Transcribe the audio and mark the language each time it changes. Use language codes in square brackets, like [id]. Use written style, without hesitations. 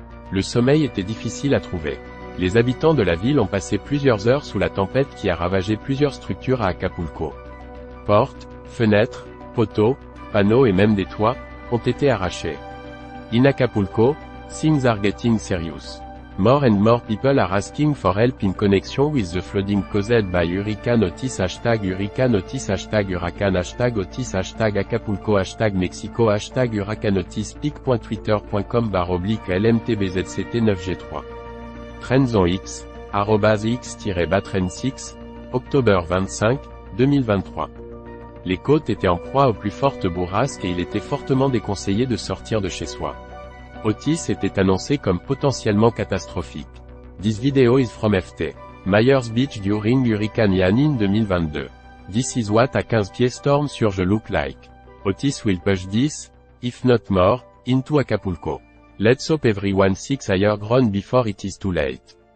[fr] Le sommeil était difficile à trouver. Les habitants de la ville ont passé plusieurs heures sous la tempête qui a ravagé plusieurs structures à Acapulco. Portes, fenêtres, poteaux, panneaux et même des toits, ont été arrachés. [en] In Acapulco, things are getting serious. More and more people are asking for help in connection with the flooding caused by Hurricane Otis. #Hurricane Otis. #Huracan. #Otis. #Acapulco. #Mexico. #Huracan Otis. pic.twitter.com/LMTBZCT9G3. Trends on X, @X-Batren6, octobre 25, 2023. [fr] Les côtes étaient en proie aux plus fortes bourrasques et il était fortement déconseillé de sortir de chez soi. Otis était annoncé comme potentiellement catastrophique. [en] This video is from FT. Myers Beach during Hurricane Ian in 2022. This is what a 15 pieds storm surge look like. Otis will push this, if not more, into Acapulco. Let's hope everyone seeks higher ground before it is too late.